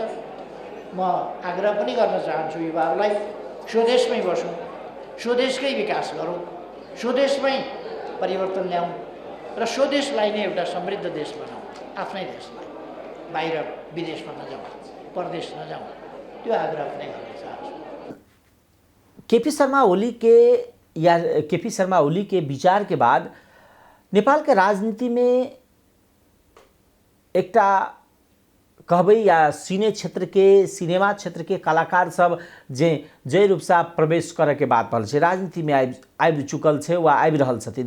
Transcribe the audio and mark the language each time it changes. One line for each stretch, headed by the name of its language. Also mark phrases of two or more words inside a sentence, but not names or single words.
Nepali: म आग्रह पनि गर्न चाहन्छु युवाहरूलाई, स्वदेशमै बसौँ, स्वदेशकै विकास गरौँ, स्वदेशमै परिवर्तन ल्याउँ र स्वदेशलाई नै एउटा समृद्ध देश बनाऊँ। आफ्नै देशलाई, बाहिर विदेशमा नजाउँ, परदेश नजाउँ, त्यो आग्रह पनि गर्न चाहन्छु।
Maithili: केपी शर्मा ओली के विचार के बाद नेपाल के राजनीति में एकटा कहबै या सिनेमा क्षेत्र के कलाकार सब जे रूप से प्रवेश करे के बात भल छै, राजनीति में आबि चुकल छै वा आबि रहल छथिन।